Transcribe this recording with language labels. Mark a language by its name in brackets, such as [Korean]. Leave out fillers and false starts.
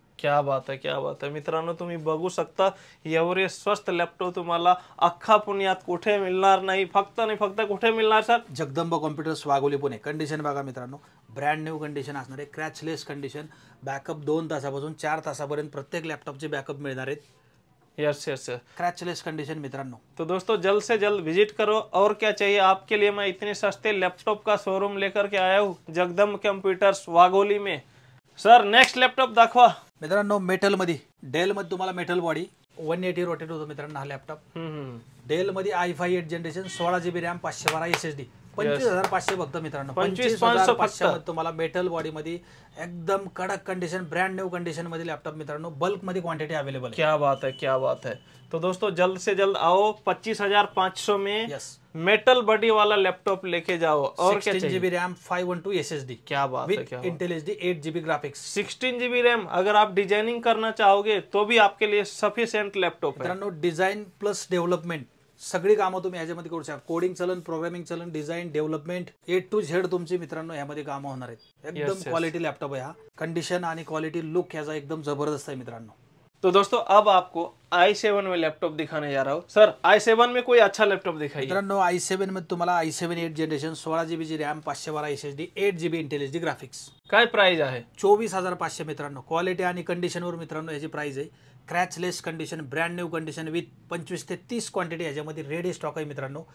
[Marathi] क्या बात आहे, क्या बात आहे. मित्रांनो तुम्ही बघू शकता एवढे स्वस्त लॅपटॉप तुम्हाला अख्खा पुण्यात कुठे मिळणार नाही. फक्त आणि फक्त कुठे मिळणार sir? Jagdamb computers Wagholi Pune. Condition बघा मित्रांनो, ब्रँड न्यू कंडिशन असणार आहे. क्रॅचलेस कंडिशन. बॅकअप 2 तासापासून 4 तासापर्यंत प्रत्येक लॅपटॉपचे बॅकअप मिळणार आहेत. [English] Yes yes yes. [Marathi] क्रैचलेस कंडीशन मित्रांनो. [Hindi] तो दोस्तों जल्द से जल्द विजिट करो. और क्या चाहिए आपके लिए, मैं इतने सस्ते लैपटॉप का शोरूम लेकर के आया हूँ जगदंब कंप्यूटर्स वाघोली में. [Marathi] सर नेक्स्ट लॅपटॉप दाखवा मित्रांनो. मेटल मध्ये, डेल मध्ये तुम्हाला मेटल बॉडी 180 रोटेट होतो मित्रांनो हा लॅपटॉप. डेल मध्ये i5 8 generation 16GB RAM 512 SSD 25,500 फक्त मित्रांनो. 25,500 मध्ये तुम्हाला मेटल बॉडी मध्ये एकदम कडक कंडिशन ब्रँड न्यू कंडिशन मध्ये लॅपटॉप मित्रांनो. बल्क मध्ये क्वांटिटी अवेलेबल है. [Hindi] क्या बात है, क्या बात है. तो दोस्तों जल्द से जल्द आओ. 25,500 में मेटल बॉडी वाला लैपटॉप लेके जाओ. और क्या चाहिए? 16GB RAM 512 SSD. क्या बात है, क्या Intel HD 8GB graphics 16GB RAM. अगर आप डिजाइनिंग करना चाहोगे तो भी आपके लिए सफिशिएंट लॅपटॉप है [Marathi] मित्रांनो. डिझाईन प्लस डेव्हलपमेंट सगळी कामं तुम्ही ह्याच्यामध्ये करू शकता. कोडिंग चलन, प्रोग्रामिंग चलन, design, development A to Z तुमची मित्रांनो ह्यामध्ये कामं होणार आहेत. एकदम क्वालिटी लॅपटॉप आहे हा. कंडिशन आणि क्वालिटी लुक ह्याचा एकदम जबरदस्त आहे मित्रांनो. [Hindi] तो दोस्तों अब आपको i7 में लैपटॉप दिखाने जा रहा हूँ. सर i7 में कोई अच्छा लैपटॉप दिखाइए. [Marathi] मित्रांनो i7 मध्ये तुम्हाला i7 8 generation 16GB RAM 512 SSD 8GB Intel HD graphics. काय प्राइस आहे? 24,500 मित्रांनो. क्वालिटी आणि कंडिशनवर मित्रांनो याची प्राइस आहे. क्रॅचलेस condition, brand new condition with 25 ते 30 क्वांटिटी याच्यामध्ये रेडी स्टॉक आहे मित्रांनो.